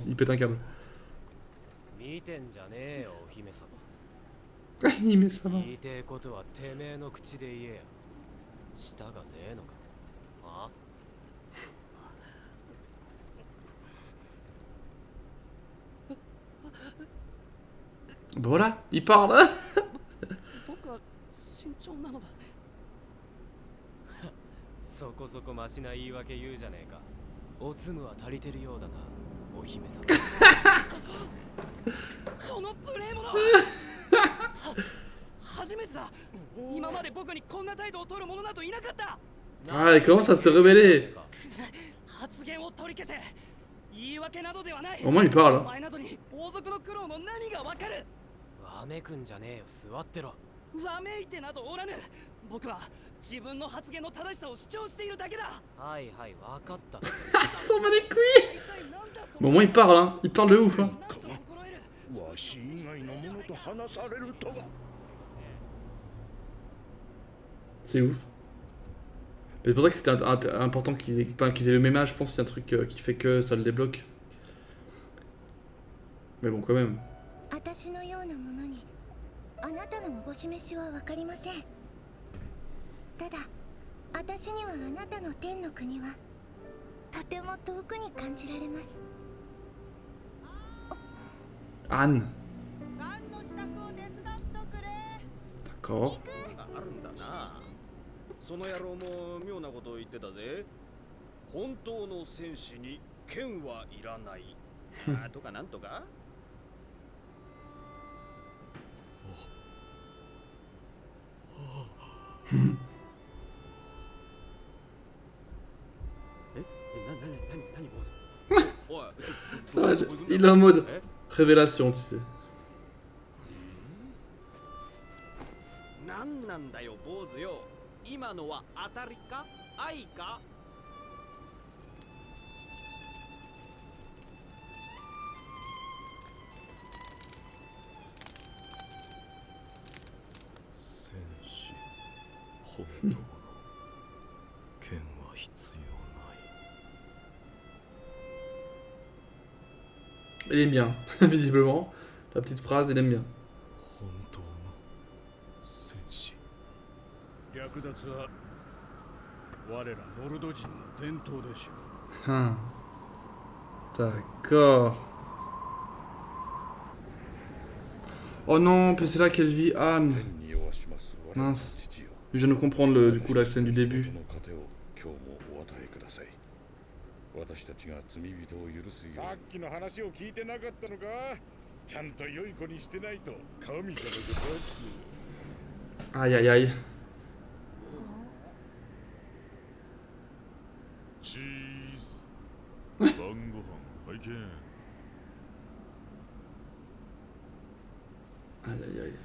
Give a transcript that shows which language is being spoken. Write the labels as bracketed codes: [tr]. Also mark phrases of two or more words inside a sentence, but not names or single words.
[fr] Il pète un câble. Il met ça. Bah voilà, il parle. [ja] そこそこマシな言い訳言うじゃねえか。おつむは足りてるようだな、お姫様。この無礼者。初めてだ。今まで僕にこんな態度を取る者などいなかった。 [fr] Ah, il commence à se rebeller. [ja] 発言を取り消せ。言い訳などではない。 [fr] Au moins il parle. [ja] お前などに王族の苦労の何がわかる。わめくんじゃねえよ、座ってろ。わめいてなどおらぬ。僕は自分の発言の正しさを主張しているだけだ。はいはい、わかった。 [fr] S'en bat les couilles. Bon, au moins il parle, hein. Il parle de ouf, hein. C'est ouf. Mais c'est pour ça que c'était important qu'ils aient le même âge, je pense que c'est un truc qui fait que ça le débloque. Mais bon, quand même. [ja] 私のようなものにあなたのおぼし飯はわかりません。ただ私にはあなたの天の国はとても遠くに感じられます。 [fr] Anne. D'accord. [ja] あるんだな。その野郎も妙なことを言ってたぜ。本当の戦士に剣はいらない。とかなんとか。 [fr] Il est en mode révélation, tu sais. [ja] なんなんだよ、坊主よ。今のは当たりか愛か。戦士、本当の剣は必要ない。 [fr] Il aime bien, visiblement. La petite phrase, il aime bien. [ja] 本当の戦士。略奪は我らノルド人の伝統でしょう。 [fr] Hein. D'accord. Oh non, mais c'est là qu'elle vit Anne. Mince. Je viens de comprendre du coup la scène du début. [ja] 私たちが罪人を許すよ。さっきの話を聞いてなかったのか。ちゃんと良い子にしてないと神様が罰。 [fr] Aïe aïe aïe. [ja] チーズ。晩ご飯拝見。 [fr] Aïe aïe aïe.